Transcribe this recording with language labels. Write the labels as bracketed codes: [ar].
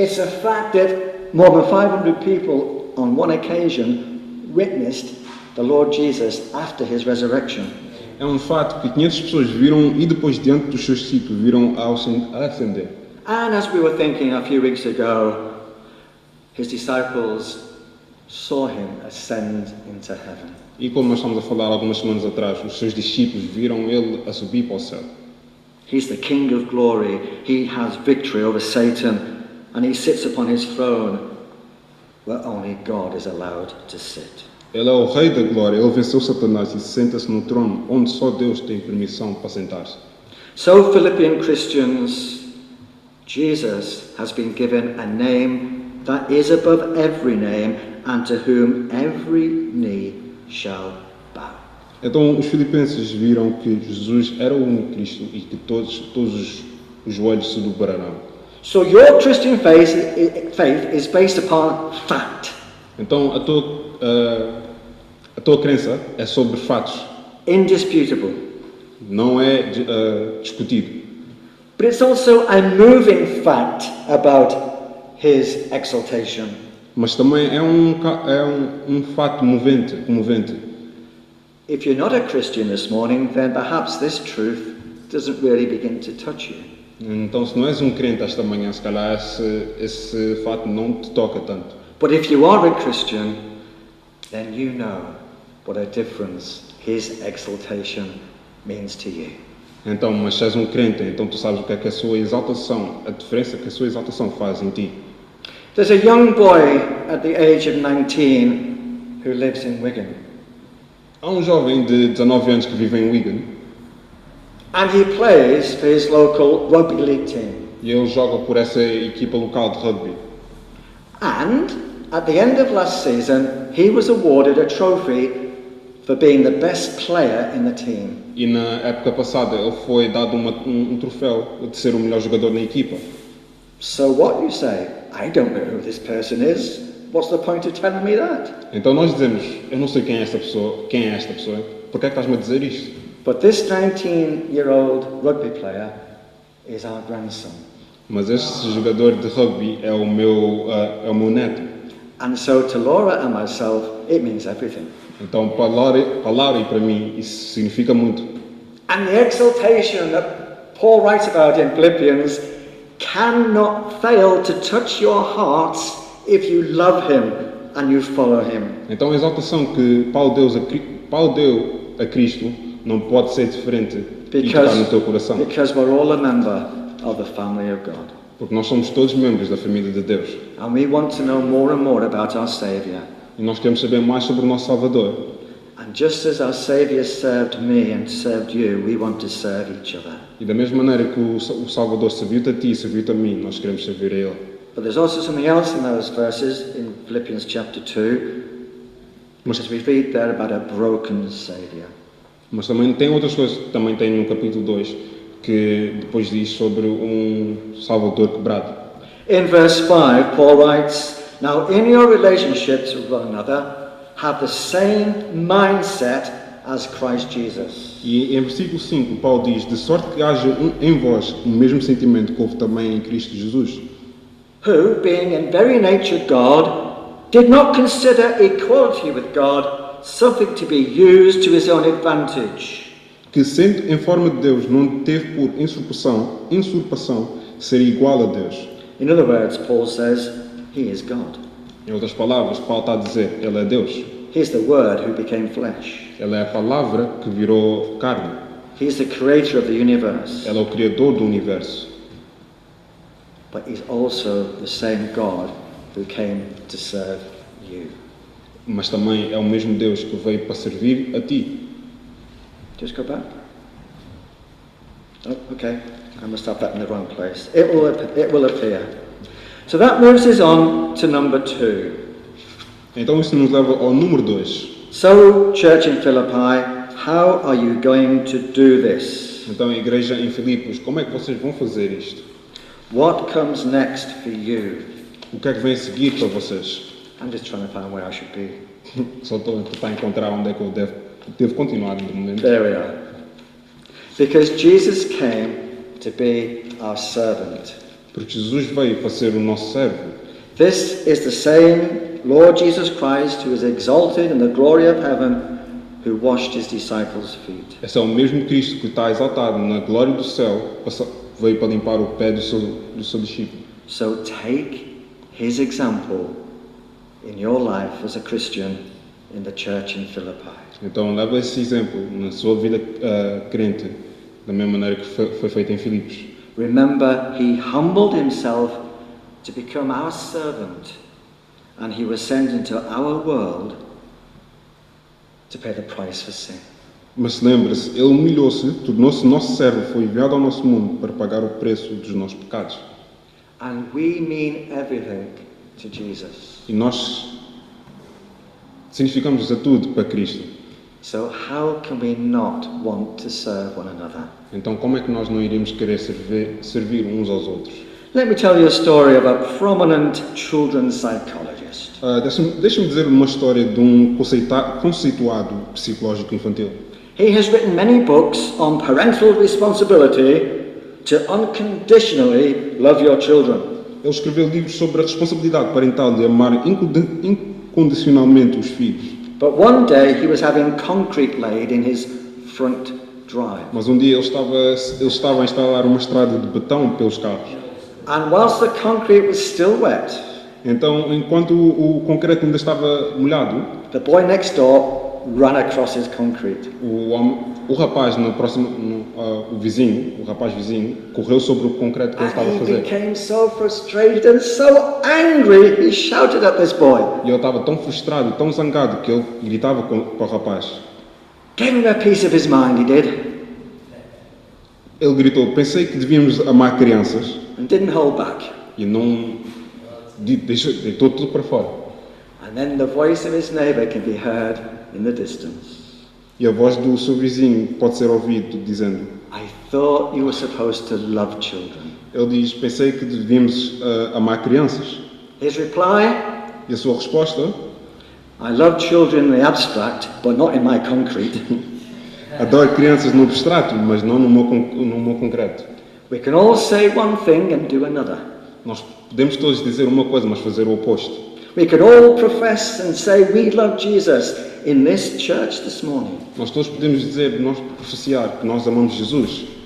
[en] It's a fact that more than 500 people on one occasion witnessed the Lord Jesus after his resurrection. [pt] É um fato que 500 pessoas viram e depois diante dos seus sítios viram a ascender. [en] And as we were thinking a few weeks ago, his disciples saw him ascend into heaven. [pt] E como nós estamos a falar algumas semanas atrás, os seus discípulos viram ele a subir para o céu. [en] He's the King of glory. He has victory over Satan, and he sits upon his throne where only God is allowed to sit. [pt] Ele é o Rei da Glória, ele venceu Satanás e senta-se no trono onde só Deus tem permissão para sentar-se. [en] So, Philippian Christians, Jesus has been given a name that is above every name, and to whom every knee shall bow. [pt] Então os filipenses viram que Jesus era o único Cristo e que todos os joelhos se dobrarão. [en] So your Christian faith is based upon fact. [pt] Então a tua crença é sobre fatos, [en] Indisputable. [pt] não é discutido. [en] But it's also a moving fact about his exaltation. [pt] Mas também é um fato comovente. [en] If you're not a Christian this morning, then perhaps this truth doesn't really begin to touch you. [pt] Então se não és um crente esta manhã, se calhar esse fato não te toca tanto. [en] But if you are a Christian, then you know what a difference his exaltation means to you. [pt] Então, mas se és um crente, então tu sabes o que é que a sua exaltação, a diferença que a sua exaltação faz em ti. [en] There's a young boy at the age of 19 who lives in Wigan. [pt] Há um jovem de 19 anos que vive em Wigan [en] And he plays for his local rugby league team. [pt] e ele joga por essa equipa local de rugby. [en] And at the end of last season, he was awarded a trophy for being the best player in the team. [pt] E na época passada ele foi dado um troféu de ser o melhor jogador na equipa. [en] So what you say? I don't know who this person is. What's the point of telling me that? [pt] Então nós dizemos, eu não sei quem é esta pessoa, por que é que estás-me a dizer isto? [en] But this 19-year-old rugby player is our grandson. [pt] Mas este jogador de rugby é o meu neto. [en] And so to Laura and myself, it means everything. [pt] Então para Laura e para mim isso significa muito. [en] And the exaltation that Paul writes about in Philippians cannot fail to touch your hearts if you love him and you follow him. [pt] Então a exaltação que Paulo deu a Cristo não pode ser diferente e tocar no teu coração. [en] Because we're all a member of the family of God. [pt] Porque nós somos todos membros da família de Deus. [en] And we want to know more and more about our Saviour. [pt] E nós queremos saber mais sobre o nosso Salvador. [en] And just as our Saviour served me and served you, we want to serve each other. [pt] E da mesma maneira que o Salvador serviu-te a ti e serviu-te a mim, nós queremos servir a Ele. [en] But there's also something else in those verses in Philippians chapter 2, because we read there about a broken Saviour. [pt] Mas também tem outras coisas que também tem no capítulo 2, que depois diz sobre Salvador quebrado. [en] In verse 5, Paul writes, "Now in your relationships with one another, have the same mindset as Christ Jesus. [pt] E em versículo 5, Paulo diz: de sorte que haja em vós o mesmo sentimento que houve também em Cristo Jesus, [en] Who, being in very nature God, did not consider equality with God something to be used to his own advantage. [pt] que sendo em forma de Deus não teve por usurpação ser igual a Deus. [en] In other words, Paul says, he is God. [pt] Em outras palavras, Paulo está a dizer: Ele é Deus. [en] He is the Word who became flesh. [pt] Ele é a palavra que virou carne. [en] He is the creator of the universe. [pt] Ele é o Criador do universo. [en] But he's also the same God who came to serve you. [pt] Mas também é o mesmo Deus que veio para servir a ti. [en] Just go back. Oh, okay. I must have that in the wrong place. It will appear. So that moves us on to number 2. [pt] Então isso nos leva ao número 2. [en] So, church in Philippi, how are you going to do this? [pt] Então, a igreja em Filipos, como é que vocês vão fazer isto? [en] What comes next for you? [pt] O que é que vem a seguir para vocês? [en] I'm just trying to find where I should be. [pt] Só estou a tentar encontrar onde é que eu devo continuar no momento. [en] There we are. Because Jesus came to be our servant. [pt] Porque Jesus veio para ser o nosso servo. [en] This is the same Lord Jesus Christ who was exalted in the glory of heaven, who washed his disciples' feet. [pt] Esse é o mesmo Cristo que está exaltado na glória do céu, veio para limpar o pé do seu discípulo. [en] So take his example in your life as a Christian in the church in Philippi. [pt] Então leva esse exemplo na sua vida crente, da mesma maneira que foi feito em Filipos. [en] Remember, he humbled himself to become our servant, and he was sent into our world to pay the price for sin. [pt] Mas lembre-se, ele humilhou-se, tornou-se nosso servo, foi enviado ao nosso mundo para pagar o preço dos nossos pecados. [en] And we mean everything to Jesus. [pt] E nós significamos a tudo para Cristo. [en] So how can we not want to serve one another? [pt] Então como é que nós não iríamos querer servir uns aos outros? [en] Let me tell you a story of a prominent children's psychologist. [pt] Deixa-me dizer uma história de um conceituado psicológico infantil. [en] He has written many books on parental responsibility to unconditionally love your children. [pt] Ele escreveu livros sobre a responsabilidade parental de amar incondicionalmente os filhos. [en] But one day he was having concrete laid in his front drive. [pt] Mas um dia ele estava a instalar uma estrada de betão pelos carros. [en] And whilst the concrete was still wet, [pt] Então, enquanto o concreto ainda estava molhado, [en] the boy next door ran across his concrete. [pt] o rapaz o rapaz vizinho, correu sobre o concreto que ele estava a [en] And he [pt] fazer. [en] became so frustrated and so angry, he shouted at this boy, [pt] E ele estava tão frustrado, tão zangado, que ele gritava para o rapaz. [en] gave him a piece of his mind, he did, [pt] Ele gritou: pensei que devíamos amar crianças, [en] and didn't hold back. [pt] e não deitou tudo para fora. [en] And then the voice of his neighbour can be heard in the distance. [pt] E a voz do seu vizinho pode ser ouvido dizendo: [en] I thought you were supposed to love children. [pt] ele diz, pensei que devíamos amar crianças. [en] His reply, [pt] E a sua resposta: [en] I love children in the abstract, but not in my concrete. [pt] adoro crianças no abstrato, mas não no meu concreto. [en] We can all say one thing and do another. [pt] Nós podemos todos dizer uma coisa, mas fazer o oposto. [en] We can all profess and say we love Jesus in this church this morning, [pt] Nós todos podemos dizer, nós professar que nós amamos Jesus,